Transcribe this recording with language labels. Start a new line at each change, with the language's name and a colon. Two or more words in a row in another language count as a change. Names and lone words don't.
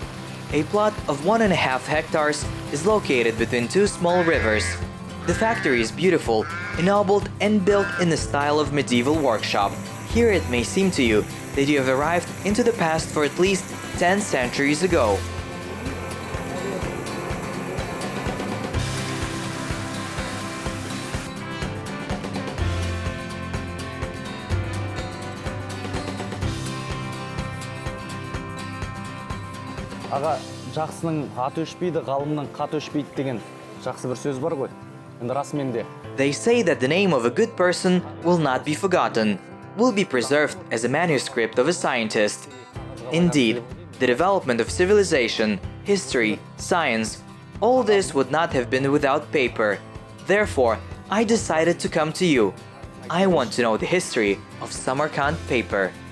English: A plot of 1.5 hectares is located between 2 small rivers. The factory is beautiful, ennobled and built in the style of medieval workshop. Here it may seem to you that you have arrived into the past for at least 10 centuries ago.
Kazakh: Аға, жақсының аты өшпейді, ғалымның қаты өшпейді деген жақсы бір сөз бар ғой. Енді расымен де.
English: They say that the name of a good person will not be forgotten, will be preserved as a manuscript of a scientist. Indeed, the development of civilization, history, science, all this would not have been without paper. Therefore, I decided to come to you. I want to know the history of Samarkand paper.